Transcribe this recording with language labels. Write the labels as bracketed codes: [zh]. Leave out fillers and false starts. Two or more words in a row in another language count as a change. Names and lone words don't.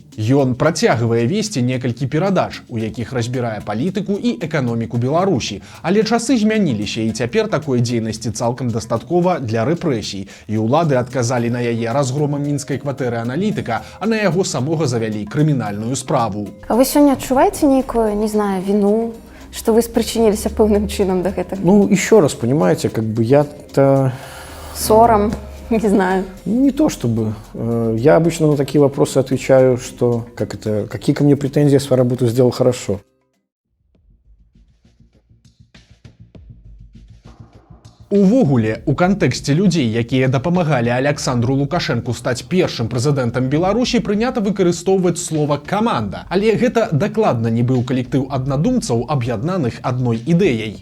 [be] Ён працягвае весці некалькі перадач, у якіх разбірае палітыку і эканоміку Беларусі. Але часы змяніліся, і цяпер такой дзейнасці цалкам дастаткова для рэпрэсій. І ўлады адказалі на яе разгромам мінскай кватэры аналітыка, а на яго самога завялі крымінальную справу. А вы сёння адчуваеце нейкую, [ru] не знаю, вину? Что вы спричинились [be] пэўным чынам до гэтага? Ну, [ru] еще раз, понимаете, как бы я-то... Ссором, не знаю. Не то чтобы. Я обычно на такие вопросы отвечаю, что какие ко мне претензии, я свою работу сделал хорошо. [be] Увогуле, у кантэксце людзей, якія дапамагалі Александру Лукашэнку стаць першым прэзідэнтам Беларусі, прынята выкарыстоўваць слова «каманда». Але гэта дакладна не быў калектыў аднадумцаў, аб'яднаных адной ідэяй.